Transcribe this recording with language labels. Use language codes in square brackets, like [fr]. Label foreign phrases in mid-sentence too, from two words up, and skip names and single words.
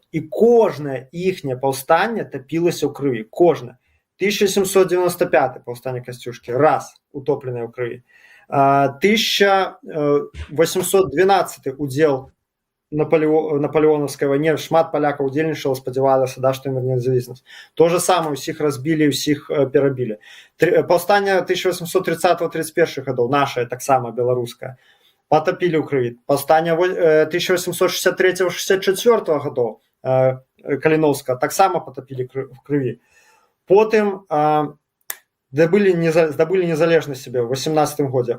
[be] І кожнае іхняе паўстанне тапілася ў крыві. Кожнае. 1795 паўстанне Касцюшкі, раз, утопленае ў крыві. 1812 удзел [ru] наполеоновской войне, [be] шмат полякаў удзельнічала, спадзявалася, да, што ім верне незалежнасць. [ru] То же самое, [be] усіх разбілі, усіх перабілі. Паўстанне 1830-31 гадоў, нашае таксама беларускае, потапілі ў крыві. Паўстанне 1863-64 гадоў Каліноўска таксама потапілі в крыві. Потым здабылі незалежнасць сябе ў 18 годзе.